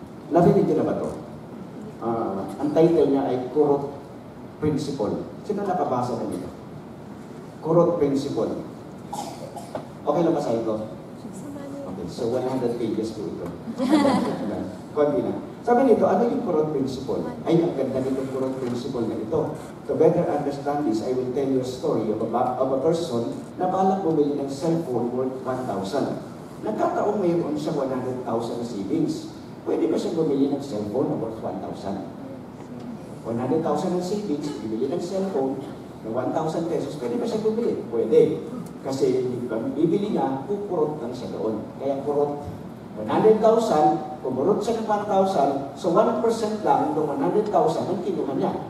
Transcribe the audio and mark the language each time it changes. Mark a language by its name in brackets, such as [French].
[Filipino] Narinig niyo na ba ito? Ang title niya ay Kurot Principle. Sino nakabasa na nito? Kurot Principle. Okay lang basahin ko? Okay, so 100 pages po ito. Konti na. Sabi nito, ano yung Kurot Principle? Ay, ang ganda nitong Kurot Principle na ito. [English] To better understand this, I will tell you a story of a person [Filipino] na balak bumili ng cellphone worth 1,000. Nagkataong mayroon siya 100,000 na savings. Pwede ba siyang bumili ng cellphone na worth 1,000? 100,000 ng savings, bibili ng cellphone na 1,000 pesos, pwede ba siyang bumili? Pwede. Kasi bibili niya, kukurot lang siya doon. Kaya kurot 100,000, kumurot siya ng 1,000, so 1% lang ng 100,000 ang kinuha niya.